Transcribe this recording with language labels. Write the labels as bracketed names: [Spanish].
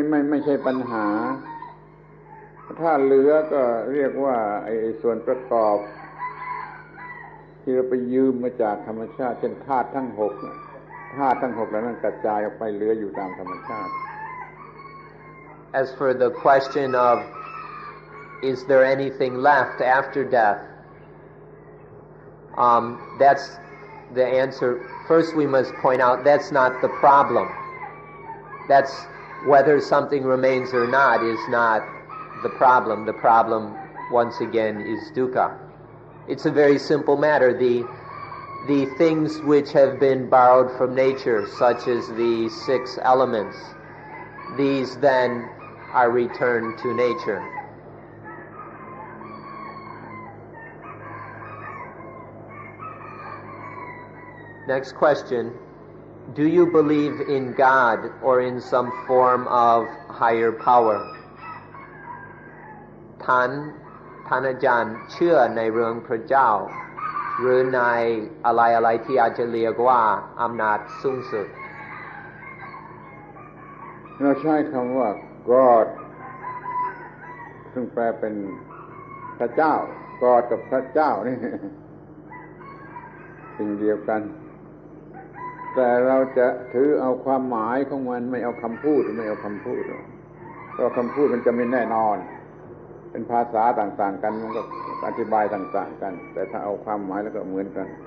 [Thai] ไม่ใช่ปัญหาถ้าเหลือก็เรียกว่าไอ้ส่วนประกอบที่เราไปยืมมาจากธรรมชาติเช่นธาตุทั้ง6ธาตุทั้ง6แล้วนั้นกระจายออกไปเหลืออยู่ตามธรรมชาติ [English] As for the question of is there anything left after death, that's the answer. First we must point out that's not the problem. That's whether something remains or not is not the problem. The problem, once again, is dukkha. It's a very simple matter. The things which have been borrowed from nature, such as the 6 elements, these then are returned to nature. Next question. Do you believe in God or in some form of higher power? [Thai] ท่านอาจารย์เชื่อในเรื่องพระเจ้าหรือในอะไรที่อาจจะเรียกว่าอำนาจสูงสุด เราใช้คำว่า God ซึ่งแปลเป็นพระเจ้า God กับพระเจ้านี่สิ่งเดียวกันแต่เราจะถือเอาความหมายของมันไม่เอาคำพูดไม่เอาคำพูดเพราะคำพูดมันจะไม่แน่นอนเป็นภาษาต่างๆกันมันก็อธิบายต่างๆกันแต่ถ้าเอาความหมายแล้วก็เหมือนกัน